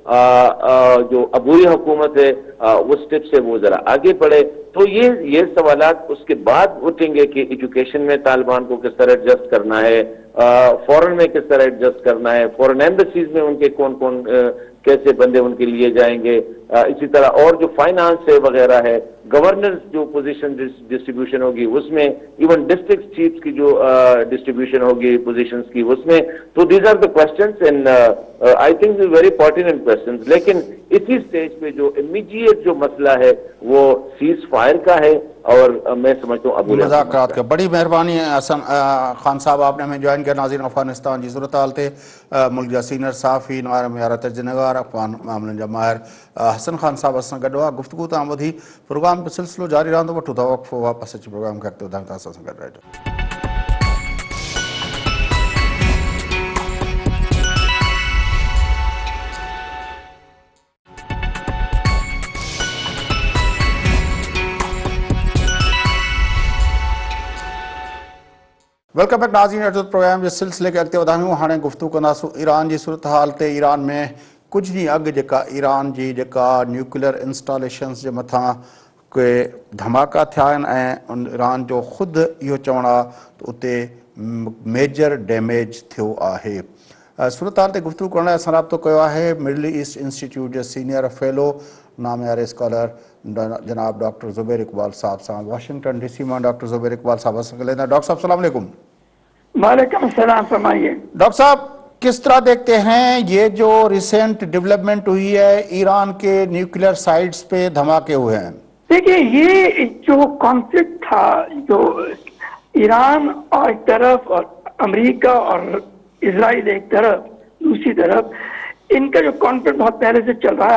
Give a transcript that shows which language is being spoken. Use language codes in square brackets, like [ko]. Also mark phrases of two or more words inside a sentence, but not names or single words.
[ur] جو عبوری حکومت ہے اس اسٹیپ سے وہ ذرا آگے بڑھے، تو یہ سوالات اس کے بعد اٹھیں گے کہ ایجوکیشن میں طالبان کو کس طرح ایڈجسٹ کرنا ہے, [en] foreign [ur] کس طرح ایڈجسٹ کرنا ہے, [en] foreign embassies [ur] میں ان کے کون کون کیسے بندے ان کے لیے جائیں گے، اسی طرح اور جو فنانس ہے وغیرہ ہے، گورنر جو [en] position distribution [ur] ہوگی اس میں, [en] even district chief [ur] کی جو ڈسٹری بیوشن ہوگی پوزیشنز کی اس میں. [en] so these are the questions and I think very pertinent questions. [ur] لیکن اسی اسٹیج پہ جو امیڈیئٹ جو مسئلہ ہے وہ [en] cease fire [ur] کا ہے اور میں سمجھتا ہوں ابو مذاکرات کا. بڑی مہربانی ہے حسن خان صاحب، آپ نے ہمیں جوائن کیا. [sd] नाज़रीन, अफगानिस्तान जी सूरत हाल ते मुल्क जा सीनियर साफ़ी नायर मियार तर्जनगार अफगान मामलन जा माहिर हसन खान साहब असां गॾु हुआ। गुफ्तगू तां ॿुधी। प्रोग्राम जो सिलसिलो जारी रहंदो। वठूं था वक़्फ़ो, वापसि अची प्रोग्राम खे अॻिते वधायूं था। असां सां गॾु रहिजो। [en] welcome back [sd] नाज़रीन। प्रोग्राम के सिलसिले के अॻिते वधायूं। हाणे गुफ्तगू कंदासूं ईरान जी सूरत हाल ते। ईरान में कुछ ॾींहं अॻु जेका ईरान जी जेका [en] nuclear installations [sd] जे मथां के धमाका थिया आहिनि ऐं ईरान जो ख़ुदि इहो चवणु आहे त उते [en] major damage [sd] थियो आहे। सूरत हाल ते गुफ्तगू करण लाइ असां राब्तो कयो आहे मिडल ईस्ट इंस्टीट्यूट जे [en] senior fellow [sd] नामयारे स्कॉलर जनाब डॉक्टर ज़ुबैर इकबाल साहब सां। वाशिंगटन DC मां डॉक्टर ज़ुबैर इकबाल साहब असां ॻाल्हाईंदा। डॉक्टर साहब [ar] سلام عليكم. [ur] وعلیکم السلام، فرمائیے. ڈاکٹر صاحب، کس طرح دیکھتے ہیں یہ جو [en] recent development [ur] ہوئی ہے، ایران کے [en] nuclear sites [ur] پہ دھماکے ہوئے ہیں? دیکھیے، یہ جو کانفلکٹ تھا، جو ایران اور ایک طرف اور امریکہ اور اسرائیل ایک طرف، دوسری طرف ان کا جو کانفلکٹ بہت پہلے سے چل رہا ہے.